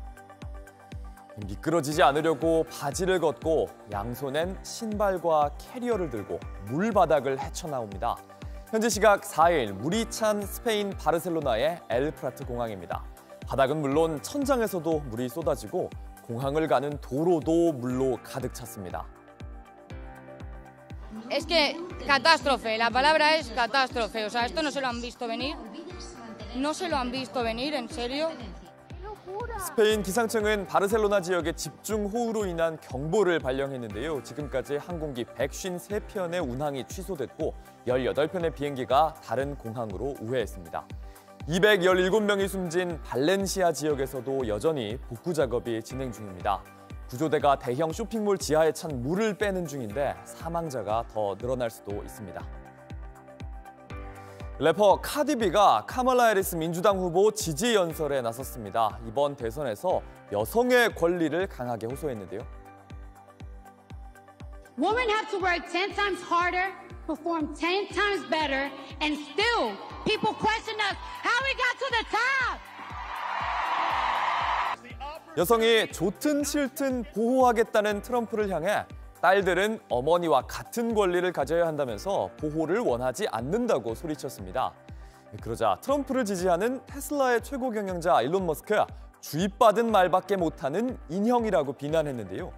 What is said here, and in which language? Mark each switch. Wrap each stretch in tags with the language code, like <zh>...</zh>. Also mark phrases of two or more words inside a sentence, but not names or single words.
<ko>미끄러지지 않으려고 바지를 걷고 양손엔 신발과 캐리어를 들고 물바닥을 헤쳐나옵니다. 현지 시각 4일 물이 찬 스페인 바르셀로나의 엘프라트 공항입니다. 바닥은 물론 천장에서도 물이 쏟아지고 공항을 가는 도로도 물로 가득 찼습니다.</ko> <es>Es que catástrofe, la palabra es catástrofe. O sea, esto no se lo han visto venir. No se lo han visto venir, en serio.</es> <ko>스페인 기상청은 바르셀로나 지역에 집중호우로 인한 경보를 발령했는데요. 지금까지 항공기 153편의 운항이 취소됐고 18편의 비행기가 다른 공항으로 우회했습니다. 217명이 숨진 발렌시아 지역에서도 여전히 복구 작업이 진행 중입니다. 구조대가 대형 쇼핑몰 지하에 찬 물을 빼는 중인데 사망자가 더 늘어날 수도 있습니다. 래퍼 카디비가 카멀라 해리스 민주당 후보 지지 연설에 나섰습니다. 이번 대선에서 여성의 권리를 강하게 호소했는데요.</ko> <en>Women have to work 10 times harder, perform 10 times better, and still people question us how we got to the top.</en> <ko>여성이 좋든 싫든 보호하겠다는 트럼프를 향해 딸들은 어머니와 같은 권리를 가져야 한다면서 보호를 원하지 않는다고 소리쳤습니다. 그러자 트럼프를 지지하는 테슬라의 최고 경영자 일론 머스크, 주입받은 말밖에 못하는 인형이라고 비난했는데요.</ko>